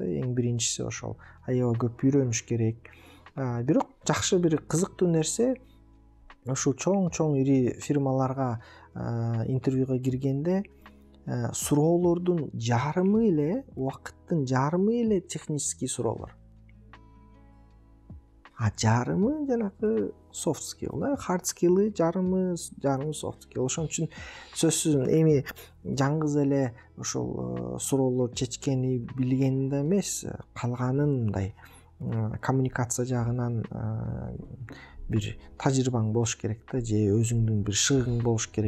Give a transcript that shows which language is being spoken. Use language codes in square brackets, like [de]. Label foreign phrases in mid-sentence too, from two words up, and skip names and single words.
[ky] Эң биринчиси ошол аябай көп үйрөнүш керек. Бирок жакшы бир кызыктуу нерсе, ушул чоң ири фирмаларга интервьюга киргенде суроолордун жарымы эле, убакыттын жарымы эле технический суроолор. Жарымы жанагы [en] soft skill, hard skill'ы [ky] жарымы [en] soft skill. [ky] Ошон үчүн сөзсүз эми жаңгыз эле ошол суроолор чечкени билгенде эмес, калганын мындай коммуникация жагынан бир тажрыйбаң болуш керек да, же өзүңдүн бир шыгың болуш керек.